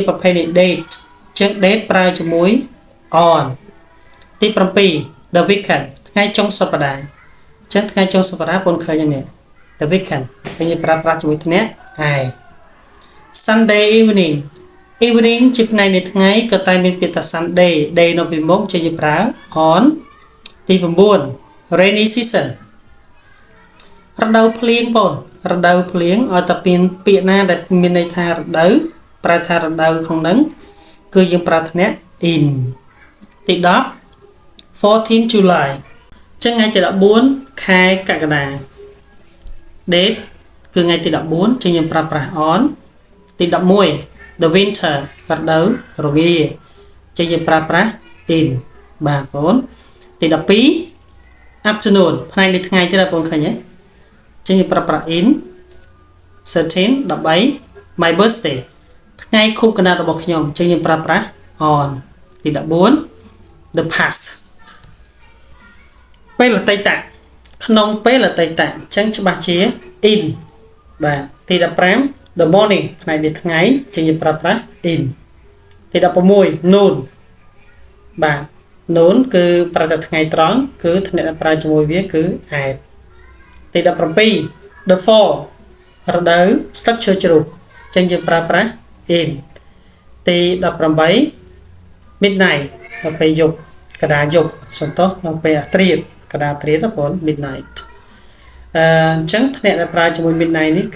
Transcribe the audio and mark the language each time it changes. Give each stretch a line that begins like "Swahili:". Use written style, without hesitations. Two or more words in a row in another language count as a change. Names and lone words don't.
Khmer: ប្រភេទនៃ date ចឹង date ប្រើជាមួយ on ទី7
English: the weekend
Khmer: ថ្ងៃចុងសប្តាហ៍ចឹងថ្ងៃចុងសប្តាហ៍បងឃើញនេះ
English: the weekend
Khmer: ខ្ញុំប្រើប្រាស់ជាមួយធ្នាក់
English: I Sunday evening
Khmer: ជា ផ្នែកនៃថ្ងៃក៏តែមានពាក្យថា
English: Sunday day
Khmer: នៅពីមុខជាប្រើ on ទី9
English: rainy season
Khmer: រដូវភ្លៀងបងរ ដូវភ្លៀងឲ្យតែមានពាក្យណាដែលមានន័យថារដូវប្រើថារ ដូវក្នុងហ្នឹងគឺយើងប្រើធ្នាក់ in ទី10 14 July ចឹងថ្ងៃទី14ខែកក្កដា date គឺថ្ងៃទី14ចឹងយើងប្រើប្រាស់ on ទី11
English: the winter
Khmer: រដូវរងាចឹងយើងប្រើប្រាស់ in បាទបងទី12 afternoon ផ្នែកនៃថ្ងៃទៀតបងឃើញទេចឹងយើងប្រើប្រាស់ in 13
English: my birthday
Khmer: ថ្ងៃខួបកំណើតរបស់ខ្ញុំចឹងយើងប្រើប្រាស់ on ទី14
English: the past
Khmer: ពេលអតីតក្នុងពេលអតីតចឹងច្បាស់ជា in បាទទី15
English: the morning
Khmer: ផ្នែកនៃថ្ងៃចឹងយើងប្រើប្រាស់ in ទី16 noon បាទ noon គឺប្រើតែថ្ងៃត្រង់គឺធ្នាក់ប្រើជាមួយវាគឺ add ទី17
English: the fall
Khmer: រដូវស្លឹកឈើជ្រុះចឹងយើងប្រើប្រាស់ in ទី18 midnight ដល់ពេលយប់កដាយប់សន្តោសដល់ពេលអាត្រៀតកដាត្រៀតបង midnight អញ្ចឹងធ្នាក់ដែលប្រើជាមួយ midnight នេះ